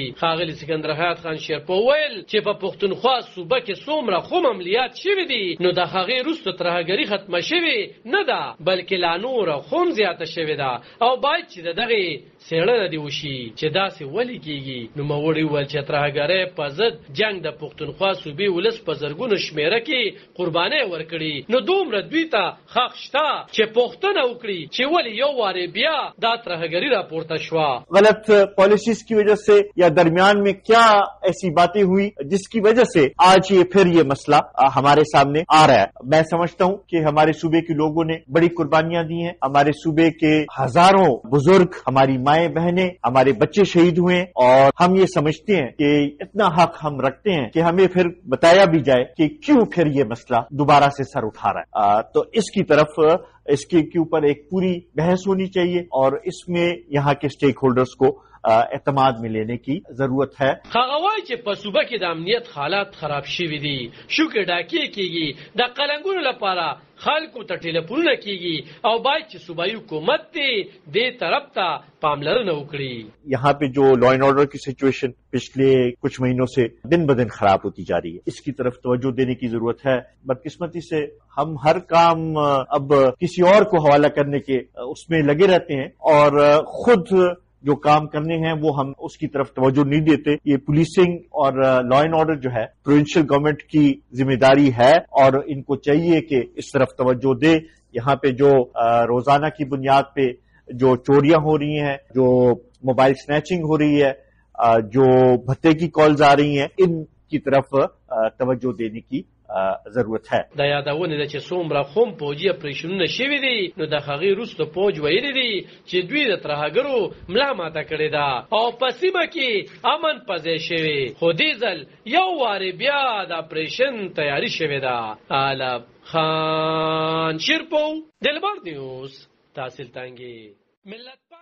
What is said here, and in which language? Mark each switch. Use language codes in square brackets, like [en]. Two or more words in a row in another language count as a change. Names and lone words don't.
[ps] ښاغلي سکندر حیات خان شیرپو ویل چې په پښتونخوا صوبه کې څومره خو عملیات شوي دي نو د هغې وروسته ترهګري ختمه شوې نه ده بلکې لا نوره هم زیاته شوې ده او باید چې د دغې څېړنه دې وشي چې داسې ولې کېږي. نوموړي وویل چې ترهګرۍ په ضد جنګ د پښتونخوا صوبې ولس په زرګونو شمېره کې قربانۍ ورکړي نو دومره دوی ته حق شته چې پوښتنه وکړي چې ولې یو وارې بیا دا ترهګري راپورته شوه. [ur] غلط پالیسیز کی وجہ سے یا درمیان میں کیا ایسی باتیں ہوئی جس کی وجہ سے آج یہ پھر یہ مسئلہ ہمارے سامنے آ رہا ہے. میں سمجھتا ہوں کہ ہمارے صوبے کے لوگوں نے بڑی قربانیاں دی ہیں. ہمارے صوبے کے ہزاروں بزرگ ہماری مائیں بہنیں ہمارے بچے شہید ہوئے اور ہم یہ سمجھتے ہیں کہ اتنا حق ہم رکھتے ہیں کہ ہمیں پھر بتایا بھی جائے کہ کیوں پھر یہ مسئلہ دوبارہ سے سر اٹھا رہا ہے. تو اس کی طرف اس کے اوپر ایک پوری بحث ہونی چاہیے اور اس میں یہاں کے اسٹیک ہولڈرز کو اعتماد میں لینے کی ضرورت ہے. [ps] هغه وایي چې په صوبه کې د امنیت حالات خراب شوي دي شوکې ډاکې کېږي د قلنګونو لپاره خلکو ته ټیلیفونونه کېږي او باید چې صوبایي حکومت دې دې طرف ته پاملرنه وکړي. [ur] یہاں پہ جو [en] law and order [ur] کی سچویشن پچھلے کچھ مہینوں سے دن بدن خراب ہوتی جا رہی ہے اس کی طرف توجہ دینے کی ضرورت ہے. بدقسمتی سے ہم ہر کام اب کسی اور کو حوالہ کرنے کے اس میں لگے رہتے ہیں اور خود جو کام کرنے ہیں وہ ہم اس کی طرف توجہ نہیں دیتے. یہ پولیسنگ اور [en] law and order [ur] جو ہے [en] provincial government [ur] کی ذمہ داری ہے اور ان کو چاہیے کہ اس طرف توجہ دے. یہاں پہ جو روزانہ کی بنیاد پہ جو چوریاں ہو رہی ہیں جو [en] mobile snatching [ur] ہو رہی ہے جو بھتے کی کالز آ رہی ہیں ان کی طرف توجہ دینے کی ضرورت ہے. [ps] دا یادونه ده چې څومره هم پوجي اپریشنونه شوي دي نو د هغې وروسته پوج ویلي دي چې دوی د ترهګرو ملا ماته کړې ده او په سیمه کې امن پځې شوی خو دې ځل یو وارې بیا د اپریشن تیاری شوې ده. علب خان شیرپو دلبر نیوز تحصیل تانګي ملت